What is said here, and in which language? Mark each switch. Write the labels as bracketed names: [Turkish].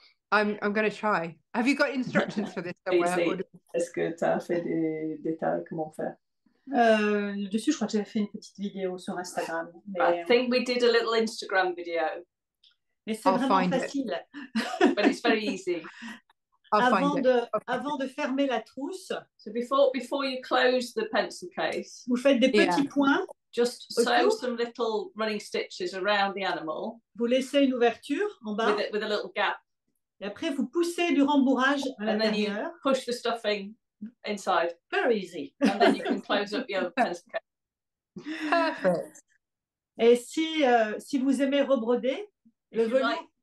[English] I'm going to try. Have you got instructions for this somewhere? [French] Est-ce que tu as fait des détails comment faire? Dessus, je crois que j'avais fait une petite vidéo sur Instagram. Mais... [English] I think we did a little Instagram video. [French] Mais c'est vraiment facile. [English] But it's very easy. [French] Avant de fermer la trousse, [English] so before you close the pencil case, [French] vous faites des petits points. [English] Just sew some little running stitches around the animal. [French] Vous laissez une ouverture en bas. [English] With a little gap. [French] Et après, vous poussez du rembourrage à l'intérieur. [English] And then you push the stuffing inside. Very easy. And then you can close up your pencil case. Perfect. [French] Et si vous aimez rebroder, le velours,